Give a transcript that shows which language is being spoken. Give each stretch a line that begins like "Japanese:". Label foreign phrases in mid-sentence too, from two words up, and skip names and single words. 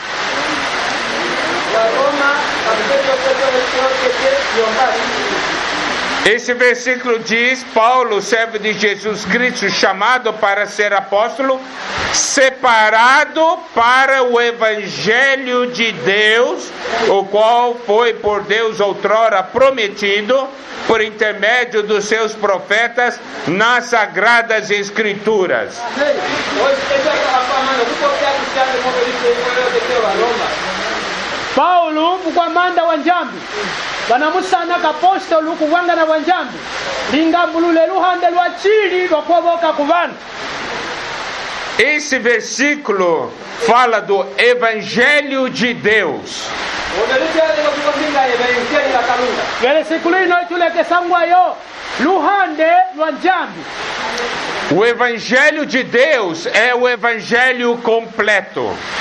Portuguese: Esse versículo diz: Paulo, servo de Jesus Cristo, chamado para ser apóstolo, separado para o evangelho de Deus, o qual foi por Deus outrora prometido por intermédio dos seus profetas nas sagradas escrituras.
Luvale: Paulo mukwamanda wa njambi banamusana kapostolo kuwanga na wanjambi lingambulule luhande lwa chili lwakuoboka ku bantu.
Portuguese: Esse versículo fala do evangelho de Deus.
Luvale: Versículo ino itulekesangwayo luhande lwa njambi.
Portuguese: O evangelho de Deus é o evangelho completo.